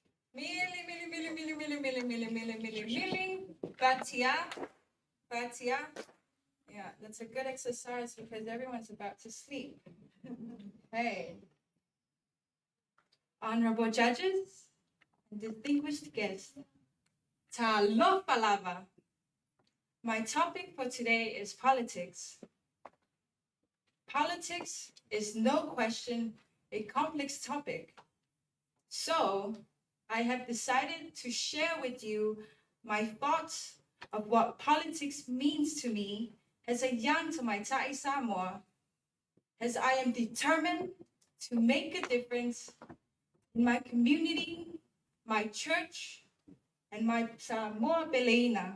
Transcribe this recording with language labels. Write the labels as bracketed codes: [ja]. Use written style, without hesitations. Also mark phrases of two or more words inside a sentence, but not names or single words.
[en] Milling. Batia. Yeah, that's a good exercise because everyone's about to sleep. Hey. Honorable judges and distinguished guests. [sm] Talofa lava. [en] My topic for today is politics. Politics is no question a complex topic. So I have decided to share with you my thoughts of what politics means to me as a young [sm] Tamaitai Samoa, [en] as I am determined to make a difference in my community, my church, and my Samoa Beleina.